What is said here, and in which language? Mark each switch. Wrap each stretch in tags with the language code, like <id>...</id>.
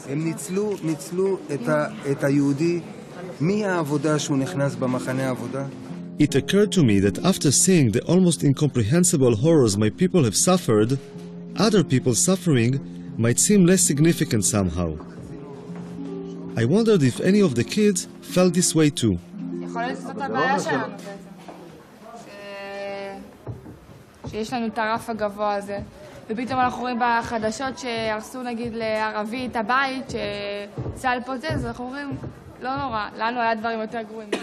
<he>הם ניצלו את היהודי מהעבודה שהוא נכנס במחנה העבודה.</he> <en>It occurred to me that after seeing the almost incomprehensible horrors my people have suffered, other people's suffering might seem less significant somehow. I wondered if any of the kids felt this way too.</en> <he>יכול להיות שזאת הבעיה שלנו בעצם. שיש לנו את הרף הגבוה הזה. ופתאום אנחנו רואים בחדשות שהרסו נגיד לערבי את הבית, שצה"ל פוצץ, אנחנו אומרים, לא נורא, לנו היה דברים יותר גרועים.</he>